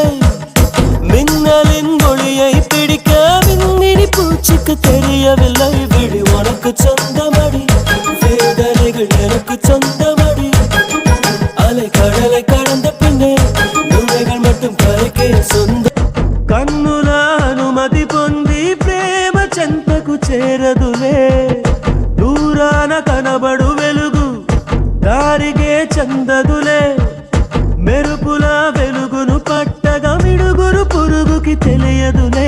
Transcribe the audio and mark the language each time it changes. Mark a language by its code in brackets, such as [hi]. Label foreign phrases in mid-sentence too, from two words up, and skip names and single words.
[ta] மின்னலின் ஒளியை பிடிக்க விண்மினி பூச்சிக்கு தெரியவில்லை. விழி உனக்கு சொந்தமடி, வேதனைகள் எனக்கு சொந்தமடி. அலை கடலை கடந்த பின்னே நுழைகள் மட்டும் கரைக்கே சொந்த. [te] కన్నుల అనుమతి పొంది ప్రేమ చెంతకు చేరదులే. దూరాన కనబడు వెలుగు దారిగే చందదులే. మెరుపుల వెలుగును పట్టగా మిడుగురు పురుగుకి తెలియదులే.